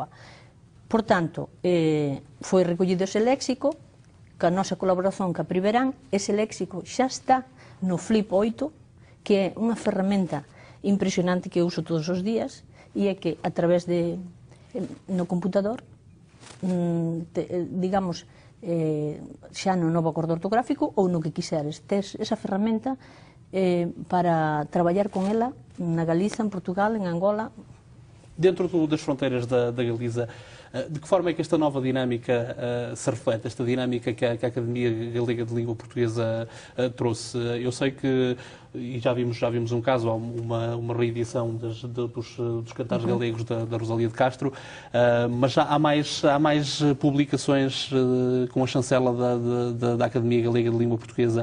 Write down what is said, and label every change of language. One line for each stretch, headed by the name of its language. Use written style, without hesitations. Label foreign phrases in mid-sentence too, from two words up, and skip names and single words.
Galician: Por tanto, foi recollido ese léxico, ca nosa colaboración ca Priverán, ese léxico xa está no Flip 8, que é unha ferramenta impresionante que eu uso todos os días, e é que a través no computador, digamos, xa no novo acordo ortográfico ou no que quiseres, tes esa ferramenta para traballar con ela na Galiza, en Portugal, en Angola.
Portuguese: Dentro das fronteiras da Galiza, de que forma é que esta nova dinâmica se reflete, esta dinâmica que a Academia Galega de Língua Portuguesa trouxe? Eu sei que, e já vimos um caso, há uma reedição dos cantares galegos da Rosalia de Castro, mas já há mais publicações com a chancela da Academia Galega de Língua Portuguesa.